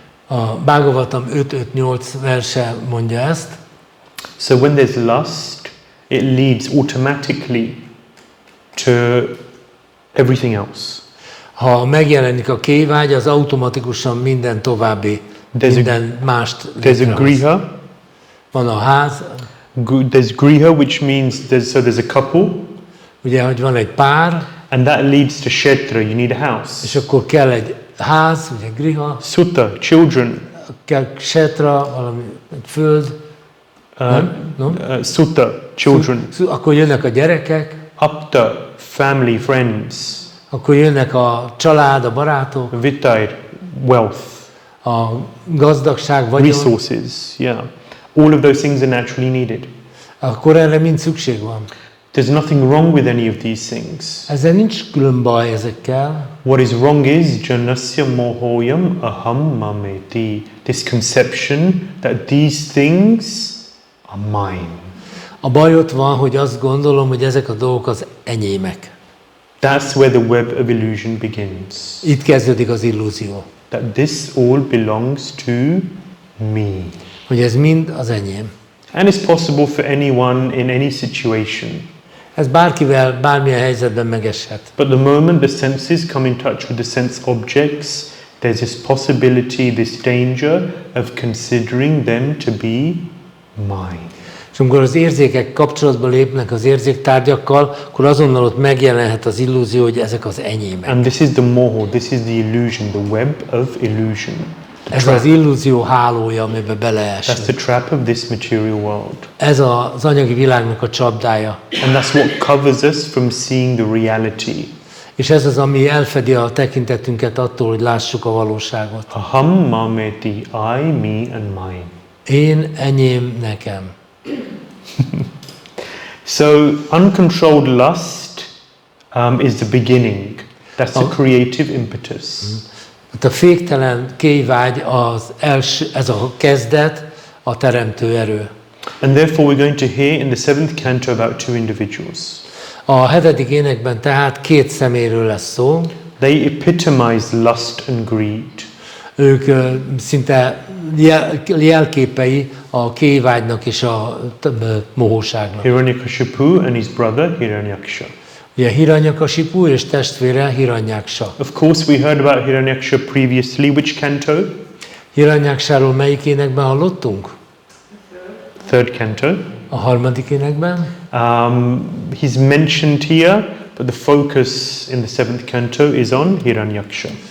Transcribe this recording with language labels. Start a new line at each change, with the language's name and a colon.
Hungarian: A Bhāgavatam 5.5.8 verse mondja ezt.
English: So when there's lust, it leads automatically to everything else.
Hungarian: Ha megjelenik a kévágy, az automatikusan minden további, minden mást
English: There's a griha.
Hungarian: Van a ház.
English: There's griha, which means there's a couple.
Hungarian: Ugye, hogy van egy pár.
English: And that leads to kshetra, you need a house.
Hungarian: És akkor kell egy ház, ugye griha.
English: Sutta, children.
Hungarian: Kell kshetra, valami egy föld.
English: Sutta, children.
Hungarian: Akkor jönnek a gyerekek.
English: Apta, family, friends.
Hungarian: Akkor jönnek a család, a barátok.
English: Vittair, wealth.
Hungarian: A gazdagság, vagyon.
English: Resources, yeah. All of those things are naturally needed.
Hungarian: Akkor erre mind szükség van.
English: There's nothing wrong with any of these things.
Hungarian: Ezzel nincs külön baj ezekkel.
English: What is wrong is
Sanskrit: janasya mohoyam aham mameti.
English: This conception that these things are mine.
Hungarian: A baj ott van, hogy azt gondolom, hogy ezek a dolgok az enyémek.
English: That's where the web of illusion begins.
Hungarian: Itt kezdődik az illúzió.
English: That this all belongs to me.
Hungarian: Hogy ez mind az enyém.
English: And it's possible for anyone in any situation.
Hungarian: Ez bárkivel, bármilyen helyzetben megeshet.
English: But the moment the senses come in touch with the sense objects, there's this possibility, this danger of considering them to be mine.
Hungarian: És amikor az érzékek kapcsolatba lépnek az érzéktárgyakkal, akkor azonnal ott megjelenhet az illúzió, hogy ezek az enyémek.
English: And this is the moho, this is the illusion, the web of illusion.
Hungarian: Ez az illúzió hálója, amiben beleesünk.
English: That's the trap of this material world.
Hungarian: Ez az anyagi világnak a csapdája.
English: And that's what covers us from seeing the reality.
Hungarian: És ez az, ami elfedi a tekintetünket attól, hogy lássuk a valóságot.
Sanskrit: Aham mameti,
English: I, me and mine.
Hungarian: Én, enyém, nekem.
English: So uncontrolled lust is the beginning. That's the creative impetus.
Hungarian: A féktelen kéjvágy ez a kezdet, a teremtő erő.
English: And therefore we're going to hear in the 7th canto about two individuals.
Hungarian: A 7. énekben tehát két személyről lesz szó.
English: They epitomize lust and greed.
Hungarian: Ők szinte jelképei a kéjvágynak és a mohóságnak.
English: Hiranyakashipu and his brother Hiranyaksha.
Hungarian: Ugye Hiranyakasipu és testvére Hiranyaksha.
English: Of course we heard about Hiranyaksha previously. Which canto?
Hungarian: Hiranyaksáról melyik énekben hallottunk?
English: 3rd canto.
Hungarian: A 3. énekben.
English: He's mentioned here, but the focus in the 7th canto is on Hiranyaksha.